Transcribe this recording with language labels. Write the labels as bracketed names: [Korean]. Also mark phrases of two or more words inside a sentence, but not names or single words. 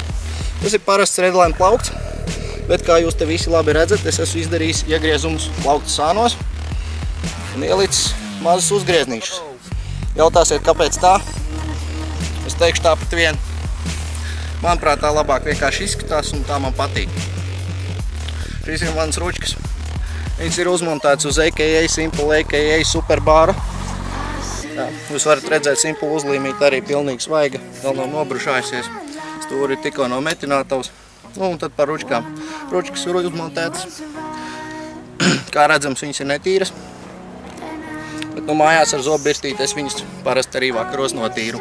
[Latvian] Tas ir parasts redline plaukts, bet kā jūs te visi labi redzat, es esmu izdarījis iegriezumus plauktu sānos un ielicis mazas uzgrieznīšas. Jautāsiet, kāpēc tā? Es teikšu tāpat vien. Manuprāt, tā labāk vienkārši izskatās un tā man patīk. Šīs ir manas ručkas. Viņas ir uzmontētas uz a.k.a. Simple, a.k.a. Superbāra. Jā, jūs varat redzēt, Simple uzlīmīt arī pilnīgi svaiga, vēl nav nobrušājusies. Stūri ir tikko no metinātavas. Nu, un tad par ručkām. Ručkas ir uzmontētas. Kā redzams, viņas ir netīras. Bet nu mājās ar zobbirstīti es viņas parasti arī vakaros notīru.